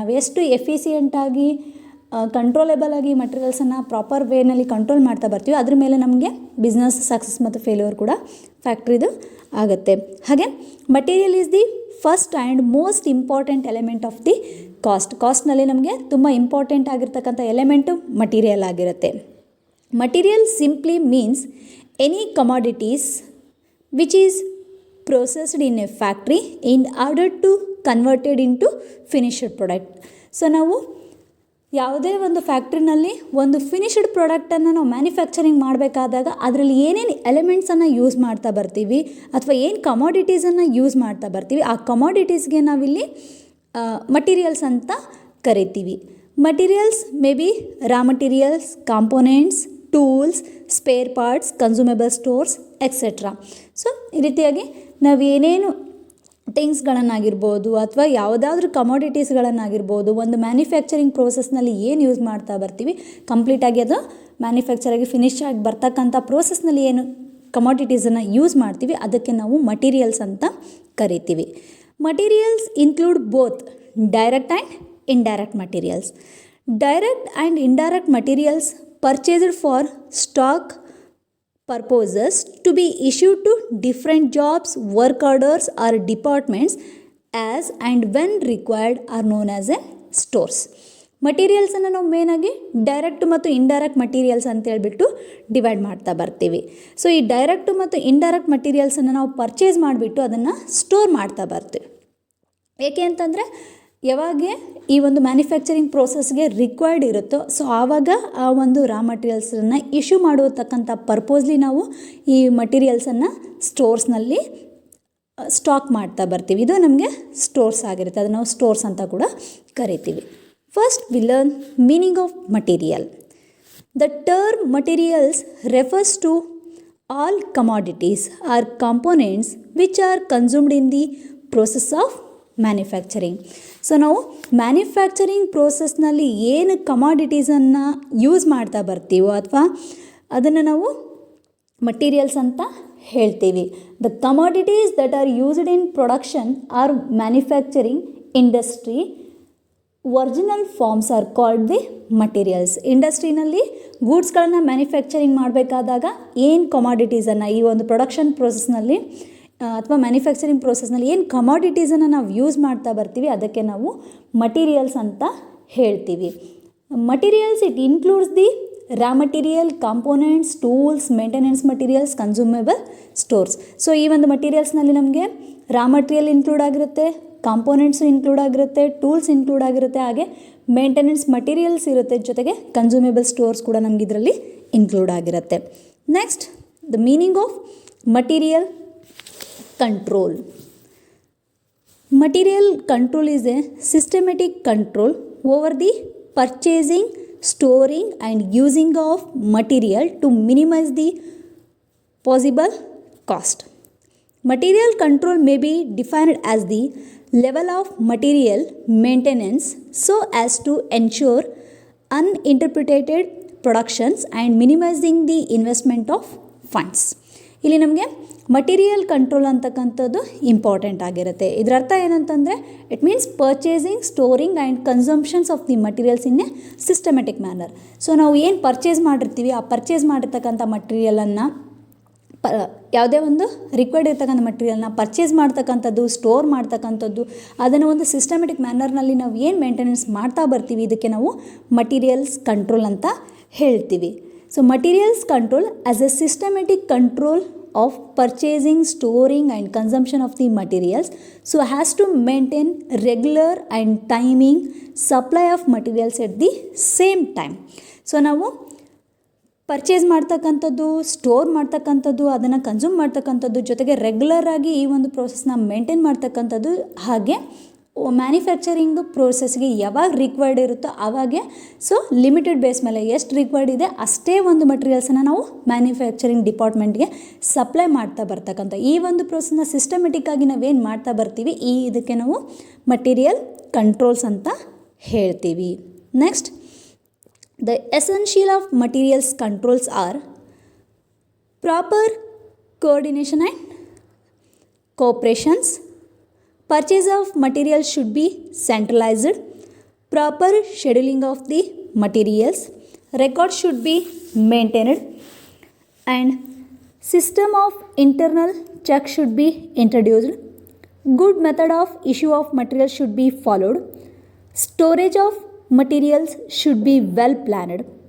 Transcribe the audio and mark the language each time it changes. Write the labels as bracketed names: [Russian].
[Kannada] ನಾವು ಎಷ್ಟು ಎಫಿಸಿಯೆಂಟಾಗಿ ಕಂಟ್ರೋಲೇಬಲ್ ಆಗಿ ಮಟೀರಿಯಲ್ಸನ್ನು ಪ್ರಾಪರ್ ವೇನಲ್ಲಿ ಕಂಟ್ರೋಲ್ ಮಾಡ್ತಾ ಬರ್ತೀವಿ, ಅದ್ರ ಮೇಲೆ ನಮಗೆ ಬಿಸ್ನೆಸ್ ಸಕ್ಸಸ್ ಮತ್ತು ಫೇಲ್ಯೂರ್ ಕೂಡ ಫ್ಯಾಕ್ಟ್ರಿದು ಆಗುತ್ತೆ. ಹಾಗೆ [English] material is the first and most important element of the [Kannada] ಕಾಸ್ಟ್ನಲ್ಲಿ ನಮಗೆ ತುಂಬ ಇಂಪಾರ್ಟೆಂಟ್ ಆಗಿರ್ತಕ್ಕಂಥ ಎಲಿಮೆಂಟು ಮಟೀರಿಯಲ್ ಆಗಿರುತ್ತೆ. [English] Material simply means any commodities which is processed in a factory in order to converted into finished product. [Kannada] So ನಾವು ಯಾವುದೇ ಒಂದು ಫ್ಯಾಕ್ಟ್ರಿನಲ್ಲಿ ಒಂದು finished ಪ್ರಾಡಕ್ಟನ್ನು ನಾವು ಮ್ಯಾನುಫ್ಯಾಕ್ಚರಿಂಗ್ ಮಾಡಬೇಕಾದಾಗ ಅದರಲ್ಲಿ ಏನೇನು ಎಲಿಮೆಂಟ್ಸನ್ನು ಯೂಸ್ ಮಾಡ್ತಾ ಬರ್ತೀವಿ ಅಥವಾ ಏನು ಕಮಾಡಿಟೀಸನ್ನು ಯೂಸ್ ಮಾಡ್ತಾ ಬರ್ತೀವಿ, ಆ ಕಮಾಡಿಟೀಸ್ಗೆ ನಾವಿಲ್ಲಿ ಮಟೀರಿಯಲ್ಸ್ ಅಂತ ಕರಿತೀವಿ. [English] Materials may be raw materials, components, tools, spare parts, consumable stores etcetera. [Kannada] So ಈ ರೀತಿಯಾಗಿ ನಾವು ಏನೇನು ಥಿಂಗ್ಸ್ಗಳನ್ನಾಗಿರ್ಬೋದು ಅಥವಾ ಯಾವುದಾದ್ರೂ ಕಮಾಡಿಟೀಸ್ಗಳನ್ನಾಗಿರ್ಬೋದು ಒಂದು ಮ್ಯಾನುಫ್ಯಾಕ್ಚರಿಂಗ್ ಪ್ರೋಸೆಸ್ನಲ್ಲಿ ಏನು ಯೂಸ್ ಮಾಡ್ತಾ ಬರ್ತೀವಿ, ಕಂಪ್ಲೀಟಾಗಿ ಅದು ಮ್ಯಾನುಫ್ಯಾಕ್ಚರಾಗಿ ಫಿನಿಶ್ ಆಗಿ ಬರ್ತಕ್ಕಂಥ ಪ್ರೋಸೆಸ್ನಲ್ಲಿ ಏನು ಕಮಾಡಿಟೀಸನ್ನು ಯೂಸ್ ಮಾಡ್ತೀವಿ ಅದಕ್ಕೆ ನಾವು ಮಟೀರಿಯಲ್ಸ್ ಅಂತ ಕರಿತೀವಿ. [English] Materials include both direct and indirect materials. Direct and indirect materials purchased for stock purposes to be issued to different jobs, work orders or departments as and when required are known as a stores. [Kannada] ಮಟೀರಿಯಲ್ಸನ್ನು ನಾವು ಮೇನಾಗಿ direct ಮತ್ತು indirect materials ಅಂತ ಹೇಳ್ಬಿಟ್ಟು divide ಮಾಡ್ತಾ ಬರ್ತೀವಿ. So ಈ direct ಮತ್ತು indirect ಮಟೀರಿಯಲ್ಸನ್ನು ನಾವು ಪರ್ಚೇಸ್ ಮಾಡಿಬಿಟ್ಟು ಅದನ್ನು ಸ್ಟೋರ್ ಮಾಡ್ತಾ ಬರ್ತೀವಿ. ಏಕೆ ಅಂತಂದರೆ ಯಾವಾಗ ಈ ಒಂದು ಮ್ಯಾನುಫ್ಯಾಕ್ಚರಿಂಗ್ ಪ್ರೋಸೆಸ್ಗೆ ರಿಕ್ವೈರ್ಡ್ ಇರುತ್ತೋ ಸೊ ಆವಾಗ ಆ ಒಂದು ರಾ ಮಟೀರಿಯಲ್ಸನ್ನು ಇಶ್ಯೂ ಮಾಡತಕ್ಕಂಥ ಪರ್ಪೋಸ್ಲಿ ನಾವು ಈ ಮಟೀರಿಯಲ್ಸನ್ನು ಸ್ಟೋರ್ಸ್ನಲ್ಲಿ ಸ್ಟಾಕ್ ಮಾಡ್ತಾ ಬರ್ತೀವಿ. ಇದು ನಮಗೆ ಸ್ಟೋರ್ಸ್ ಆಗಿರುತ್ತೆ, ಅದನ್ನು ನಾವು ಸ್ಟೋರ್ಸ್ ಅಂತ ಕೂಡ ಕರಿತೀವಿ. [English] First we learn meaning of material. The term materials refers to all commodities or components which are consumed in the process of manufacturing. [Kannada] So ನಾವು ಮ್ಯಾನುಫ್ಯಾಕ್ಚರಿಂಗ್ ಪ್ರೋಸೆಸ್ನಲ್ಲಿ ಏನು ಕಮಾಡಿಟೀಸನ್ನು ಯೂಸ್ ಮಾಡ್ತಾ ಬರ್ತೀವೋ ಅಥವಾ ಅದನ್ನು ನಾವು ಮಟೀರಿಯಲ್ಸ್ ಅಂತ ಹೇಳ್ತೀವಿ. [English] The commodities that are used in production or manufacturing industry original forms are called the materials. [Kannada] ಇಂಡಸ್ಟ್ರಿನಲ್ಲಿ ಗೂಡ್ಸ್ಗಳನ್ನು manufacturing ಮಾಡಬೇಕಾದಾಗ ಏನು ಕಮಾಡಿಟೀಸನ್ನು ಈ ಒಂದು ಪ್ರೊಡಕ್ಷನ್ ಪ್ರೋಸೆಸ್ನಲ್ಲಿ ಅಥವಾ ಮ್ಯಾನುಫ್ಯಾಕ್ಚರಿಂಗ್ ಪ್ರೋಸೆಸ್ನಲ್ಲಿ ಏನು ಕಮಾಡಿಟೀಸನ್ನು ನಾವು ಯೂಸ್ ಮಾಡ್ತಾ ಬರ್ತೀವಿ ಅದಕ್ಕೆ ನಾವು ಮಟೀರಿಯಲ್ಸ್ ಅಂತ ಹೇಳ್ತೀವಿ. [English] Materials it includes the raw material, components, tools, maintenance materials, consumable stores. [Kannada] So ಈ ಒಂದು ಮಟೀರಿಯಲ್ಸ್ನಲ್ಲಿ ನಮಗೆ ರಾ ಮಟೀರಿಯಲ್ ಇನ್ಕ್ಲೂಡ್ ಆಗಿರುತ್ತೆ, ಕಾಂಪೋನೆಂಟ್ಸು ಇನ್ಕ್ಲೂಡ್ ಆಗಿರುತ್ತೆ, ಟೂಲ್ಸ್ ಇನ್ಕ್ಲೂಡ್ ಆಗಿರುತ್ತೆ, ಹಾಗೆ ಮೇಂಟೆನೆನ್ಸ್ ಮಟೀರಿಯಲ್ಸ್ ಇರುತ್ತೆ, ಜೊತೆಗೆ ಕನ್ಸ್ಯೂಮೇಬಲ್ ಸ್ಟೋರ್ಸ್ ಕೂಡ ನಮ್ಗೆ ಇದರಲ್ಲಿ ಇನ್ಕ್ಲೂಡ್ ಆಗಿರುತ್ತೆ. [English] Next, the meaning of material control. Material control is a systematic control over the purchasing, storing and using of material to minimize the possible cost. Material control may be defined as the level of material maintenance so as to ensure uninterrupted productions and minimizing the investment of funds. [Kannada] ಇಲ್ಲಿ ನಮಗೆ material control ಅಂತಕ್ಕಂಥದ್ದು important ಆಗಿರುತ್ತೆ. ಇದರ ಅರ್ಥ ಏನಂತಂದರೆ [English] It means purchasing, storing and consumptions of the materials in a systematic manner. [Kannada] So ನಾವು ಏನು purchase ಮಾಡಿರ್ತೀವಿ ಆ ಪರ್ಚೇಸ್ ಮಾಡಿರ್ತಕ್ಕಂಥ ಮಟೀರಿಯಲನ್ನು ಯಾವುದೇ ಒಂದು ರಿಕ್ವೈರ್ಡ್ ಇರ್ತಕ್ಕಂಥ ಮಟೀರಿಯಲ್ನ ಪರ್ಚೇಸ್ ಮಾಡ್ತಕ್ಕಂಥದ್ದು, ಸ್ಟೋರ್ ಮಾಡ್ತಕ್ಕಂಥದ್ದು, ಅದನ್ನು ಒಂದು ಸಿಸ್ಟಮೆಟಿಕ್ ಮ್ಯಾನರ್ನಲ್ಲಿ ನಾವು ಏನು ಮೇಂಟೆನೆನ್ಸ್ ಮಾಡ್ತಾ ಬರ್ತೀವಿ ಇದಕ್ಕೆ ನಾವು ಮಟೀರಿಯಲ್ಸ್ ಕಂಟ್ರೋಲ್ ಅಂತ ಹೇಳ್ತೀವಿ. [English] So materials control as a systematic control of purchasing, storing and consumption of the materials, so has to maintain regular and timing supply of materials at the same time. [Kannada] So ನಾವು purchase ಮಾಡ್ತಕ್ಕಂಥದ್ದು, store ಮಾಡ್ತಕ್ಕಂಥದ್ದು, ಅದನ್ನು consume ಮಾಡ್ತಕ್ಕಂಥದ್ದು, ಜೊತೆಗೆ ರೆಗ್ಯುಲರಾಗಿ ಈ ಒಂದು ಪ್ರೋಸೆಸ್ನ maintain ಮಾಡ್ತಕ್ಕಂಥದ್ದು, ಹಾಗೆ ಮ್ಯಾನುಫ್ಯಾಕ್ಚರಿಂಗ್ ಪ್ರೋಸೆಸ್ಗೆ ಯಾವಾಗ ರಿಕ್ವೈರ್ಡ್ ಇರುತ್ತೋ ಆವಾಗೆ ಸೊ ಲಿಮಿಟೆಡ್ ಬೇಸ್ ಮೇಲೆ ಎಷ್ಟು ರಿಕ್ವೈರ್ಡ್ ಇದೆ ಅಷ್ಟೇ ಒಂದು ಮಟೀರಿಯಲ್ಸನ್ನು ನಾವು ಮ್ಯಾನುಫ್ಯಾಕ್ಚರಿಂಗ್ ಡಿಪಾರ್ಟ್ಮೆಂಟ್ಗೆ ಸಪ್ಲೈ ಮಾಡ್ತಾ ಬರ್ತಕ್ಕಂಥ ಈ ಒಂದು ಪ್ರೋಸೆಸ್ನ ಸಿಸ್ಟಮೆಟಿಕ್ಕಾಗಿ ನಾವೇನು ಮಾಡ್ತಾ ಬರ್ತೀವಿ ಇದಕ್ಕೆ ನಾವು ಮಟೀರಿಯಲ್ ಕಂಟ್ರೋಲ್ಸ್ ಅಂತ ಹೇಳ್ತೀವಿ. [English] Next, the essential of materials controls are proper coordination and cooperations. Purchase of materials should be centralized. Proper scheduling of the materials. Records should be maintained. And system of internal check should be introduced. Good method of issue of materials should be followed. Storage of materials should be well planned.